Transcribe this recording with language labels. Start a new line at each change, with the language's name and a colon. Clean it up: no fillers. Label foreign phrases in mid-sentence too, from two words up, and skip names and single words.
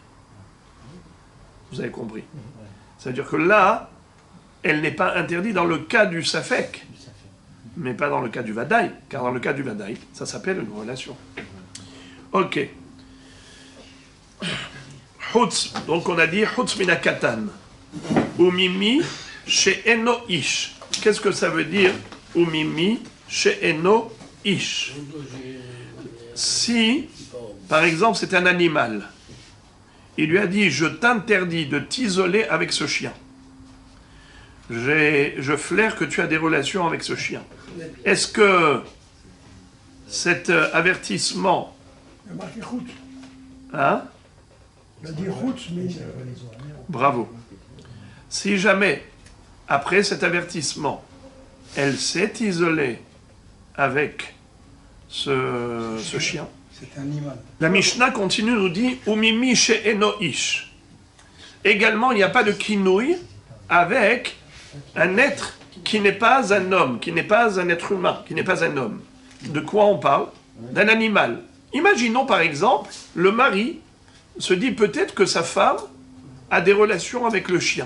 French: Vous avez compris? C'est-à-dire que là, elle n'est pas interdite dans le cas du safek, mais pas dans le cas du vadaï, car dans le cas du vadaï, ça s'appelle une relation. Ok. Chutz, donc on a dit
Hebrew: חוץ מן הקטן. וממי שאינו איש.
French: Qu'est-ce que ça veut dire
Hebrew: וממי שאינו איש?
French: Si, par exemple, c'est un animal, il lui a dit je t'interdis de t'isoler avec ce chien. Je flaire que tu as des relations avec ce chien. Est-ce que cet avertissement... Il a marqué route. Hein? Il a dit route, mais... Bravo. Si jamais, après cet avertissement, elle s'est isolée avec ce chien, C'est un animal. la Mishnah continue, nous dit «
Hebrew: וממי שאינו איש ».
French: Également, il n'y a pas de kinouï avec un être qui n'est pas un homme, qui n'est pas un être humain, qui n'est pas un homme. De quoi on parle? D'un animal. Imaginons par exemple, le mari se dit peut-être que sa femme a des relations avec le chien.